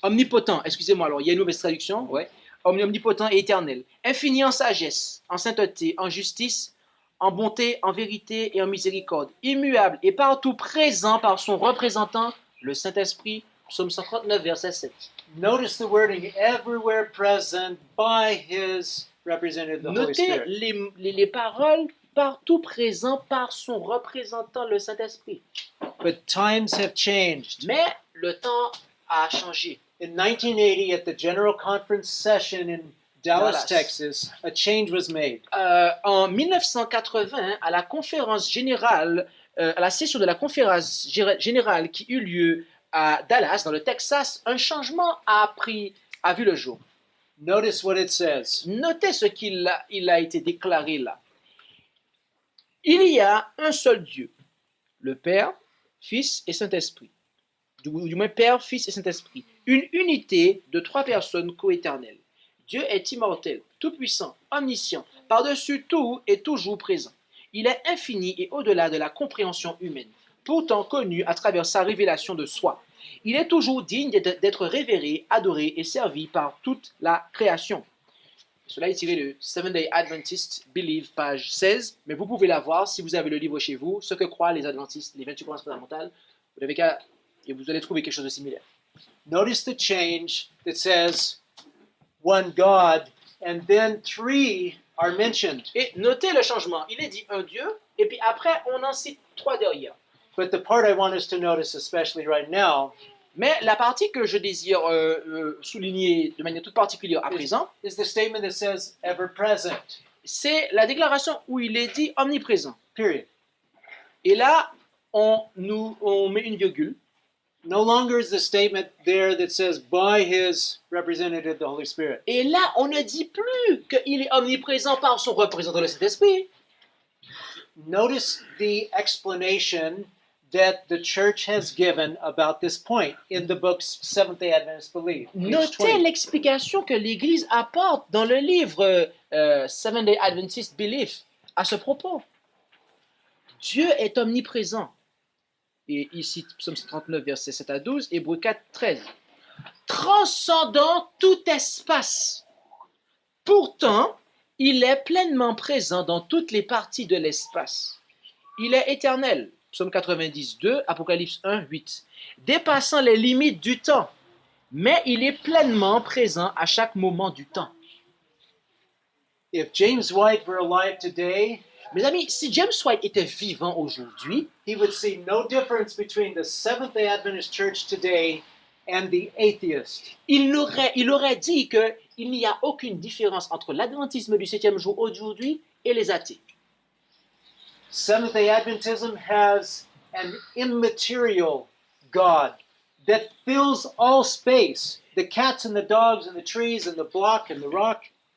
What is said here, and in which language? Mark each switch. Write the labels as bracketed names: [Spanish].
[French] Omnipotent, excusez-moi, alors il y a une mauvaise traduction, ouais. Omnipotent et éternel, infini en sagesse, en sainteté, en justice, en bonté, en vérité et en miséricorde, immuable et partout présent par son représentant, le Saint-Esprit, Psaume 139, verset 7. [English] Notice the wording, everywhere present by his representative, the Holy [French] Notez [English] Spirit. [French] les paroles partout présent par son représentant, le Saint-Esprit. [English] But times have changed. [French] Mais le temps a changé. [English] In 1980, at the General Conference session in Dallas, Dallas. Texas, a change was made. [French] En 1980, à la conférence générale, à la session de la conférence générale qui eut lieu à Dallas, dans le Texas, un changement a vu le jour. [English] Notice what it says. [French] Notez ce qu'il a été déclaré là. Il y a un seul Dieu, le Père, Fils et Saint-Esprit. Du moins Père, Fils et Saint-Esprit. Une unité de trois personnes coéternelles. Dieu est immortel, tout-puissant, omniscient, par-dessus tout et toujours présent. Il est infini et au-delà de la compréhension humaine, pourtant connu à travers sa révélation de soi. Il est toujours digne d'être révéré, adoré et servi par toute la création. Cela est tiré de Seventh-day Adventist Believe, page 16, mais vous pouvez la voir si vous avez le livre chez vous, Ce que croient les Adventistes, les 28 croyances fondamentales. Vous n'avez qu'à et vous allez trouver quelque chose de similaire. [English] Notice the change that says one God, and then three are mentioned. [French] Et notez le changement. Il est dit un Dieu, et puis après, on en cite trois derrière. [English] But the part I want us to notice, especially right now, [French] Mais la partie que je désire souligner de manière toute particulière à présent, [English] is the statement that says ever present. [French] c'est la déclaration où il est dit omniprésent. [English] Period. [French] Et là, on met une virgule. [English] No longer is the statement there that says by his representative, the Holy Spirit. [French] Et là, on ne dit plus qu'il est omniprésent par son représentant, le Saint-Esprit. [English] Notice the explanation that the church has given about this point in the books Seventh-day Adventist Believe. page [French] Notez [English] 20. [French] l'explication que l'Église apporte dans le livre Seventh-day Adventist Belief à ce propos. Dieu est omniprésent. Et ici, Psaume 39, versets 7 à 12, Hébreux 4, 13. Transcendant tout espace. Pourtant, il est pleinement présent dans toutes les parties de l'espace. Il est éternel. Psaume 90, 2, Apocalypse 1, 8. Dépassant les limites du temps, mais il est pleinement présent à chaque moment du temps. [English] If James White were alive today, [French] Mes amis, si James White était vivant aujourd'hui, [English] he would see no difference between the Seventh-day Adventist Church today and the atheist. [French] il aurait dit qu'il n'y a aucune différence entre l'adventisme du 7e jour aujourd'hui et les athées. [English] Seventh-day Adventism has an immaterial God that fills all space. The cats and the dogs and the trees and the block and the rock.